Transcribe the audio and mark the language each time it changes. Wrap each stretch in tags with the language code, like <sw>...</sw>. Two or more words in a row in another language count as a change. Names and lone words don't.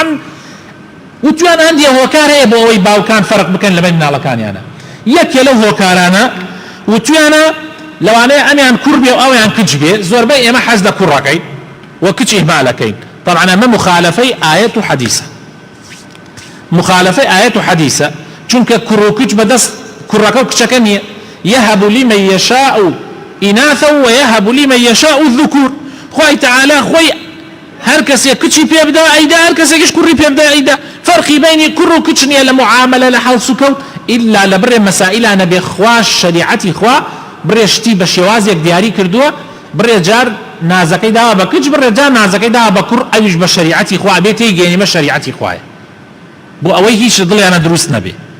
<ckb>وتوان هەندێ هۆکار هەیە بۆ ئەوەی باوکان فەرق بکەن لەبەن مناڵەکانیانە یەکێ لەو هۆکارانە وتوانە لەوانەیە ئەمیان کوڕ بێ و ئەویان کچ بێ زۆربەی ئێمە حەز لە کوڕەکەین و کچ ئیهمالەکەین طبعا ئەمە مخالفەی ئایەت و حەدیثە مخالفەی ئایەت و حەدیثە چونکە کوڕ و کچ بەدەست کوڕەکە و کچەکە نییە</ckb> <ar>يهب لمن يشاء إناثا ويهب لمن يشاء الذكور</ar> <ckb>خوي تعالى خوي هر کسی کچی پێ بدا ئەیدا هەر کەسێکیش کوڕی پێ بدا ئەیدا فەرقی بینی کوڕ و کچ نییە لە معاملە لە حەڵس و کەوت ئیلا لە بڕێ مەسائلانە بێ خوا شەریعەتی خوا بڕێ شتی بە شێوازێک دیاری کردووە بڕێ جار نازەکەی داوە بە کچ بڕێ جار نازەکەی داوە بە کوڕ ئەویش بە شەریعەتی خوا بێ تێیگەێنیمە شەریعەتی خوایە بۆ ئەوەی هیچ دڵیانە دروست نەبێ</ckb>